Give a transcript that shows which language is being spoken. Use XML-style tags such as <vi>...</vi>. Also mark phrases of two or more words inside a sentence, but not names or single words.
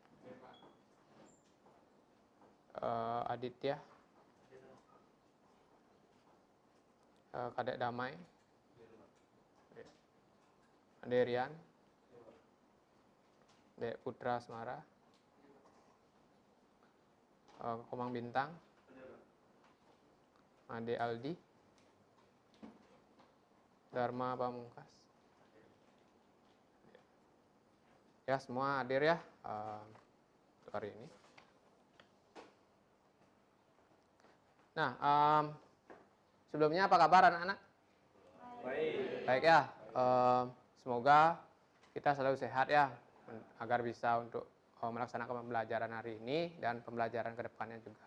<id>Aditya, Kadek Damai, Ade Rian, Dek Putra Semara, Komang Bintang, Ade Aldi, Dharma Pamungkas. Ya, semua hadir ya untuk hari ini. Nah, sebelumnya apa kabar anak-anak? Baik. Baik ya, semoga kita selalu sehat ya, agar bisa untuk melaksanakan pembelajaran hari ini dan pembelajaran kedepannya juga.</id>